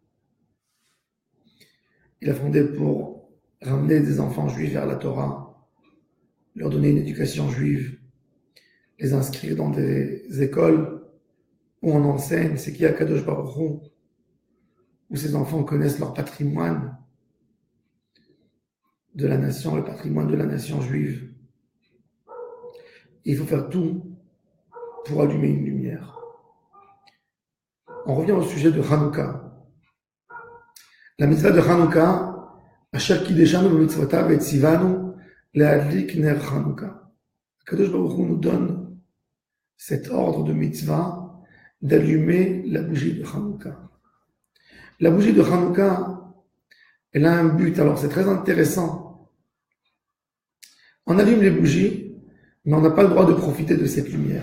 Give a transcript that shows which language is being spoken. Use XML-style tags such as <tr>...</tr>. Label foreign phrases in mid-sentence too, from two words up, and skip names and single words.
<fr>Il a fondé pour ramener des enfants juifs vers la Torah, leur donner une éducation juive, les inscrire dans des écoles où on enseigne c'est qui</fr> <he>קדוש ברוך הוא,</he> <fr>où ces enfants connaissent leur patrimoine de la nation, le patrimoine de la nation juive. Il faut faire tout pour allumer une lumière. On revient au sujet de Hanouka. La mitzvah de Hanouka,</fr> <he>אשר קידשנו במצוותיו וציונו להדליק נר חנוכה. קדוש ברוך הוא</he> <fr>nous donne cet ordre de mitzvah d'allumer la bougie de Hanouka. La bougie de Hanouka, elle a un but. Alors c'est très intéressant. On allume les bougies, mais on n'a pas le droit de profiter de cette lumière.</fr>